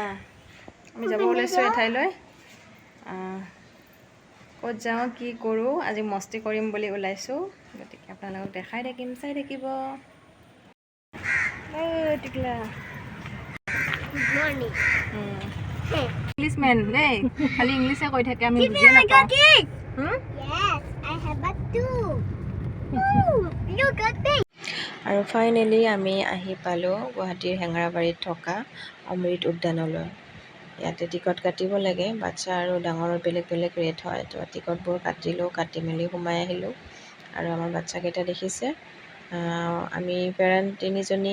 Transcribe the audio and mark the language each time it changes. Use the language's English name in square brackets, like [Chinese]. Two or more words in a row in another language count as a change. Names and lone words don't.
[Assamese] আমি যাব ওলাইছোঁ এঠাইলৈ। ক'ত যাওঁ কি কৰোঁ আজি মস্তি কৰিম বুলি ওলাইছোঁ, গতিকে আপোনালোকক দেখাই থাকিম, চাই থাকিব। টিকলা [English] good morning. English men [Assamese] দেই, খালি ইংলিশে কৈ থাকে আমি বুজি নাপাওঁ। [English] Yes, I have a two. Look at me. [Assamese] আৰু ফাইনেলি আমি আহি পালোঁ গুৱাহাটীৰ হেঙেৰাবাৰীত থকা অমৃত উদ্যানলৈ। ইয়াতে টিকট কাটিব লাগে, বাচ্চা আৰু ডাঙৰৰ বেলেগ বেলেগ ৰেট হয়। তো টিকটবোৰ কাটিলোঁ, কাটি মেলি সোমাই আহিলোঁ। আৰু আমাৰ বাচ্চাকেইটা দেখিছে, আমি পেৰেণ্ট 3জনী।